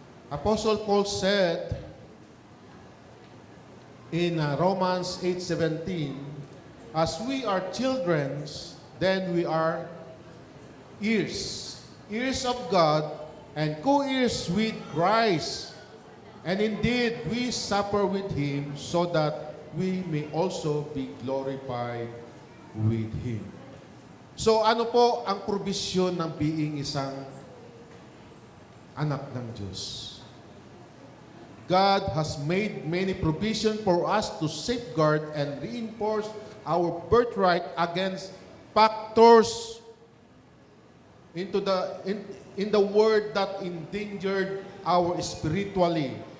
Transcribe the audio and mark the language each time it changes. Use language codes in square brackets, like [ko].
[en] Apostle Paul said in Romans 8:17, as we are children, then we are heirs, heirs of God, and co-heirs with Christ. And indeed, we suffer with Him so that we may also be glorified with Him. [tl] So ano po ang provision ng being isang anak ng Diyos? [en] God has made many provision for us to safeguard and reinforce our birthright against factors in the world that endangered our spiritually.